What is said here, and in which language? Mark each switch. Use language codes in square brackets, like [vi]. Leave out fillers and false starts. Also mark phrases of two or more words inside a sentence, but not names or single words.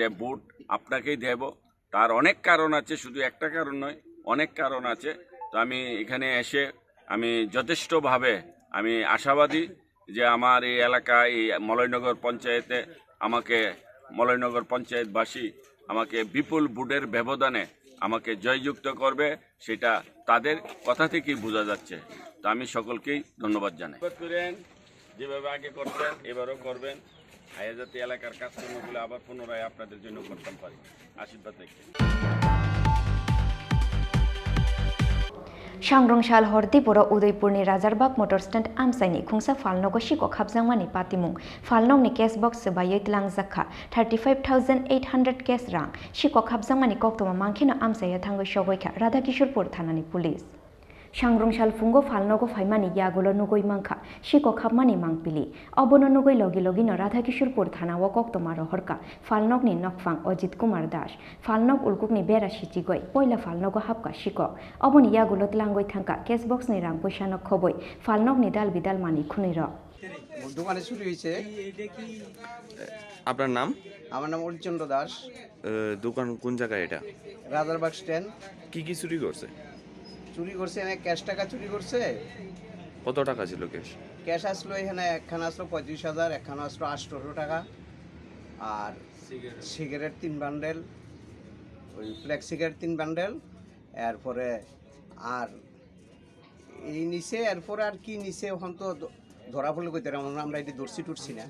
[bn] ভোট আপনাকেই দেব তার অনেক কারণ আছে শুধু একটা কারণ নয় অনেক কারণ আছে তো আমি এখানে এসে আমি যথেষ্টভাবে আমি আশাবাদী যে আমার এই এলাকায় এই মলয়নগর পঞ্চায়েতে আমাকে মলয়নগর পঞ্চায়েতবাসী আমাকে বিপুল ভোটের ব্যবধানে আমাকে জয়যুক্ত করবে সেটা তাদের কথা থেকেই বোঝা যাচ্ছে তো আমি সকলকেই ধন্যবাদ জানাই। করেন যেভাবে আগে করতেন এবারও করবেন, আয়া যাতে এলাকার কাজকর্মগুলো আবার পুনরায় আপনাদের জন্য করতে পারি, আশীর্বাদ রেখে। [trp] सांग्रंशाल हरदीपुर उदयपुरनि राजारबाग मोटर स्टैंड आमसाइनि खुंसा फालनगो शिको खाबजांमानि पातिमुं फालनगनि [en] cash box [trp] बायै लांजाखा 35,800 कैश रां शिको खाबजांमानि कक्तमा मांखिनो आमसाया थांगो सगयखा राधाकिशोरपुर थानानि पुलिस सांग्रंशाल फुंगो फालनगो फाइमानि यागुलो नुगै मांखा शिको खाबमानि मांगपिलि अबनो नुगै लगी लगिनो राधाकिशोरपुर थानाव कक्तमा रहरका फालनगनि नकफां अजित कुमार दास फालनग उलकुकनि बेरा सिचिगय पयला फालनगो हाबका शिको अबनि यागुलो लांगै थांका कैश बक्सनि रां पैसानो खबै फालनगनि दाल बिदाल मानि खुनिर [bn] দোকানে চুরি হয়েছে। আপনার নাম? আমার নাম অরিচন্দ্র দাস। দোকান কোন জায়গায় এটা? রাজারবাগ স্ট্যান্ড। কি কি চুরি করছে? চুরি করছে এখানে ক্যাশ টাকা চুরি করছে। কত টাকা ছিল ক্যাশ? ক্যাশ আসলো এখানে একখানা আসলো 35,000, একখানা আসলো 800 টাকা, আর সিগারেট 3 বান্ডেল, ওই ফ্লেক্স সিগারেট 3 বান্ডেল, এরপরে আর এই নিচে এরপরে আর কি নিচে ওখান তো ধরা পড়লে কইতে আমরা এটি ধরছি টুটছি না।